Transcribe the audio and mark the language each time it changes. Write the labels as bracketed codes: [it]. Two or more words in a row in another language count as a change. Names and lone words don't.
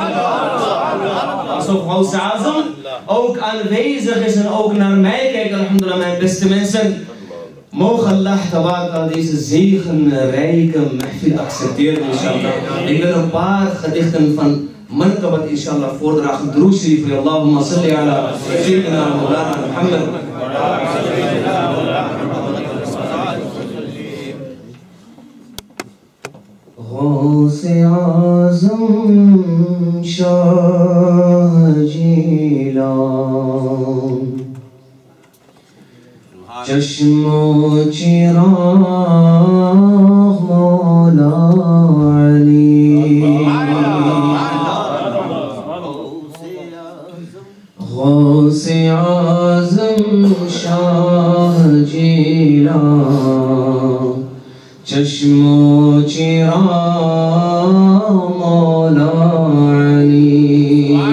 [nl] Alsof Gauss-al-Azam ook aanwezig is en ook naar mij kijkt. Alhamdulillah, mijn beste mensen. Mogen [ar] الله تبارك [nl] deze zegenrijke mahfil accepteren, inshallah. Ik wil een paar gedichten van Mankabat, inshallah, voordragen. [ur] درود شریف, [ar] اللهم صل على سيدنا مولانا محمد. [ur] غوث الاعظم شاہ جیلان, چشم و چراغ مولا علی، غوث-ے-اعظم شاہ جیلان، چشم و چراغ مولا علی،